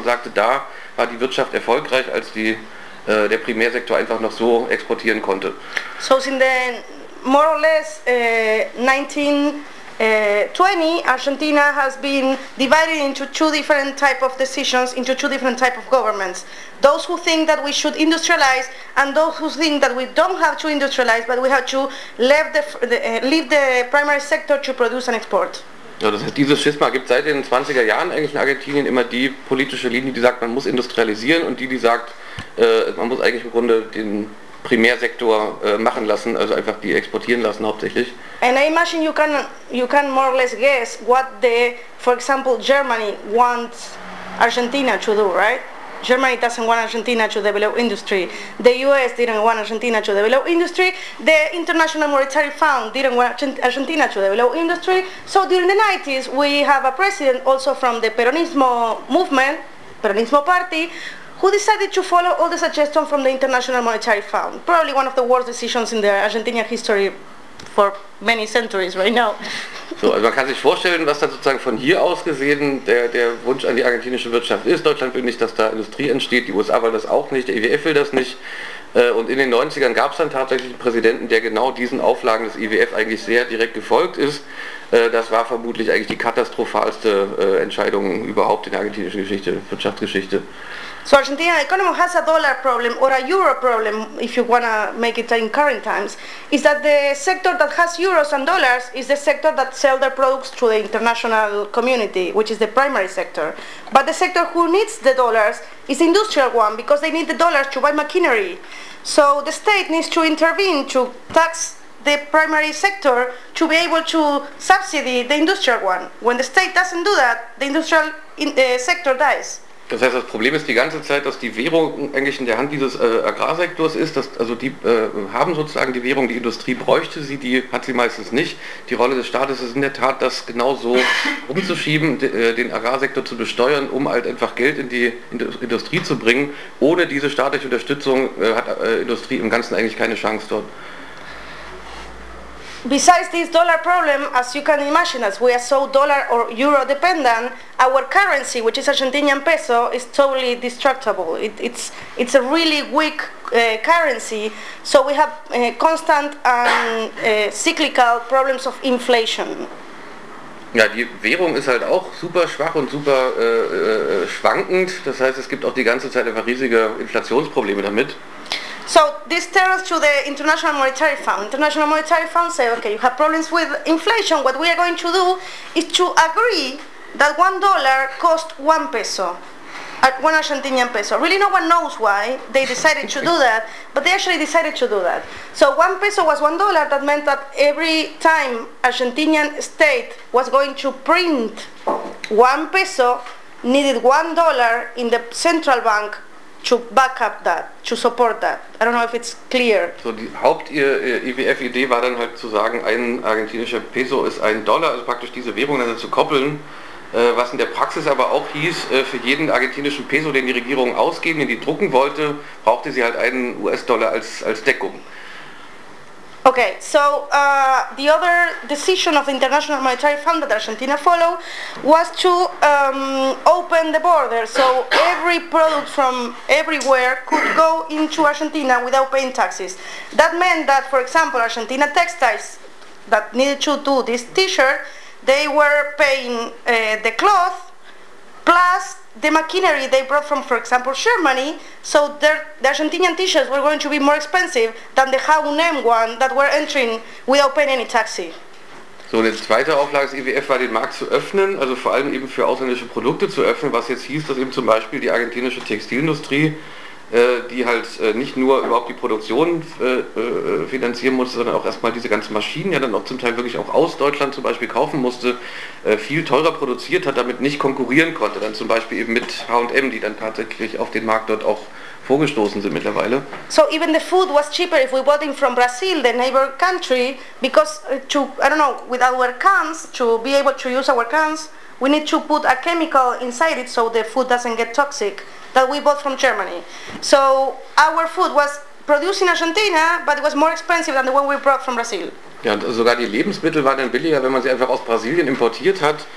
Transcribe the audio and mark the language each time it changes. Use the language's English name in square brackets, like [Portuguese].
[German] Man sagte, da war die Wirtschaft erfolgreich, als die der Primärsektor einfach noch so exportieren konnte. So sind denn [English] more or less 1920, Argentina has been divided into two different type of decisions, into two different type of governments. Those who think that we should industrialize, and those who think that we don't have to industrialize, but we have to leave the primary sector to produce and export. Ja, das heißt, dieses Schisma gibt seit den 20er Jahren eigentlich in Argentinien immer die politische Linie, die sagt, man muss industrialisieren, und die sagt, man muss eigentlich im Grunde den Primärsektor machen lassen, also einfach die exportieren lassen hauptsächlich. And I imagine you can more or less guess what the, for example, Germany wants Argentina to do, right? Germany doesn't want Argentina to develop industry. The US didn't want Argentina to develop industry. The International Monetary Fund didn't want Argentina to develop industry. So during the 90s, we have a president also from the Peronismo movement, Peronismo Party, who decided to follow all the suggestions from the International Monetary Fund. Probably one of the worst decisions in the Argentinian history for many centuries right now. [German] So, also man kann sich vorstellen, was dann sozusagen von hier aus gesehen der Wunsch an die argentinische Wirtschaft ist. Deutschland will nicht, dass da Industrie entsteht, die USA wollen das auch nicht, der IWF will das nicht. Und in den 90ern gab es dann tatsächlich einen Präsidenten, der genau diesen Auflagen des IWF eigentlich sehr direkt gefolgt ist. Das war vermutlich eigentlich die katastrophalste Entscheidung überhaupt in der argentinischen Geschichte, Wirtschaftsgeschichte. [English] So Argentina economy has a dollar problem or a euro problem, if you want to make it in current times, is that the sector that has euros and dollars is the sector that sells their products to the international community, which is the primary sector. But the sector who needs the dollars is the industrial one, because they need the dollars to buy machinery. So the state needs to intervene to tax the primary sector to be able to subsidy the industrial one. When the state doesn't do that, the industrial sector dies. [German] Das heißt, das Problem ist die ganze Zeit, dass die Währung eigentlich in der Hand dieses Agrarsektors ist, dass, also die haben sozusagen die Währung, die Industrie bräuchte sie, die hat sie meistens nicht. Die Rolle des Staates ist in der Tat, das genau so umzuschieben, den Agrarsektor zu besteuern, um halt einfach Geld in die Industrie zu bringen. Ohne diese staatliche Unterstützung hat Industrie im Ganzen eigentlich keine Chance dort. [English] Besides this dollar problem, as you can imagine, as we are so dollar or euro dependent, our currency, which is Argentinian peso, is totally destructible. It's a really weak currency, so we have constant and cyclical problems of inflation. [German] Ja, die Währung ist halt auch super schwach und super schwankend. Das heißt, es gibt auch die ganze Zeit einfach riesige Inflationsprobleme damit. [English] So this turns to the International Monetary Fund. International Monetary Fund say, okay, you have problems with inflation. What we are going to do is to agree that $1 cost one peso, one Argentinian peso. Really, no one knows why they decided to do that, but they actually decided to do that. So one peso was $1. That meant that every time Argentinian state was going to print one peso, needed $1 in the central bank to back up that, to support that. I don't know if it's clear. [German] So die Haupt-IWF-Idee war dann halt zu sagen, ein argentinischer Peso ist ein Dollar, also praktisch diese Währung dann zu koppeln. Was in der Praxis aber auch hieß, für jeden argentinischen Peso, den die Regierung ausgeben, den die drucken wollte, brauchte sie halt einen US-Dollar als Deckung. [English] Okay, so the other decision of the International Monetary Fund that Argentina followed was to open the border, so every product from everywhere could go into Argentina without paying taxes. That meant that, for example, Argentina textiles that needed to do this t-shirt, they were paying the cloth plus the machinery they brought from, for example, Germany, so the Argentinian t-shirts were going to be more expensive than the H&M one that were entering without paying any taxi. [German] So, eine zweite Auflage des IWF war, den Markt zu öffnen, also vor allem eben für ausländische Produkte zu öffnen, was jetzt hieß, dass eben zum Beispiel die argentinische Textilindustrie, die halt nicht nur überhaupt die Produktion finanzieren musste, sondern auch erstmal diese ganzen Maschinen ja dann auch zum Teil wirklich auch aus Deutschland zum Beispiel kaufen musste, viel teurer produziert hat, damit nicht konkurrieren konnte, dann zum Beispiel eben mit H&M, die dann tatsächlich auf den Markt dort auch vorgestoßen sind mittlerweile. [English] So even the food was cheaper if we bought it from Brazil, the neighbor country, because to, I don't know, with our cans, to be able to use our cans, we need to put a chemical inside it so the food doesn't get toxic. That we bought from Germany. So our food was produced in Argentina, but it was more expensive than the one we brought from Brazil. [German] Ja, und sogar die Lebensmittel waren dann billiger, wenn man sie einfach aus Brasilien importiert hat.